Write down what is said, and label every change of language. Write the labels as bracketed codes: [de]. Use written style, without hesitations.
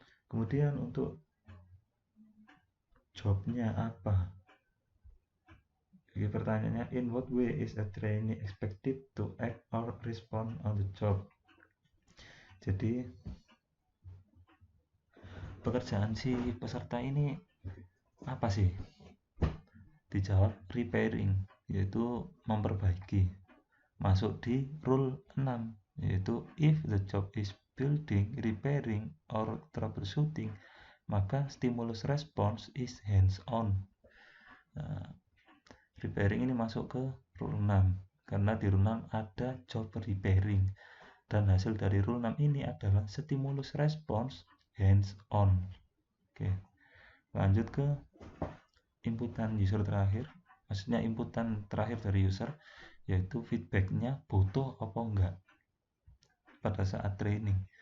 [id] Kemudian untuk jobnya apa? Jadi pertanyaannya, [en] in what way is a trainee expected to act or respond on the job? [id] Jadi pekerjaan si peserta ini apa sih? Dijawab repairing, yaitu memperbaiki. Masuk di rule 6, yaitu [en] if the job is building, repairing, or troubleshooting, [id] maka [en] stimulus response is hands on. [id] Repairing ini masuk ke rule 6 karena di rule 6 ada job repairing, dan hasil dari rule 6 ini adalah stimulus response hands on. Oke, lanjut ke inputan user terakhir, maksudnya inputan terakhir dari user, yaitu feedbacknya butuh apa enggak pada saat training.